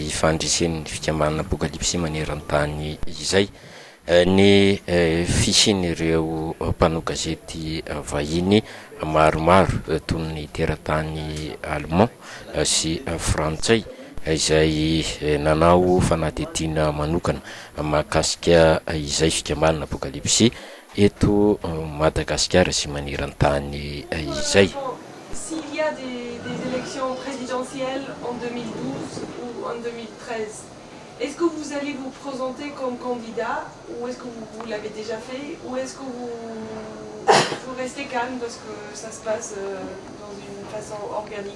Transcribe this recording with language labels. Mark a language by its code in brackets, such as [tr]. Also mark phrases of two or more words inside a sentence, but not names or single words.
[mg] fandresen'ny fikambanana apokalipsy maneran-tany izay ny fisian'ireo mpanao gazety vahiny maromaro toy ny teratany allemand sy frantsay izay nanao fanadihadiana manokana mahakasika izay fikambanana apokalipsy eto Madagasikara sy maneran-tany izay. [fr] S'il y a des élections présidentielles en 2012 ou en 2013, est-ce que vous allez vous présenter comme candidat ou est-ce que vous l'avez déjà fait ou est-ce que vous restez calme parce que ça se passe dans une façon organique?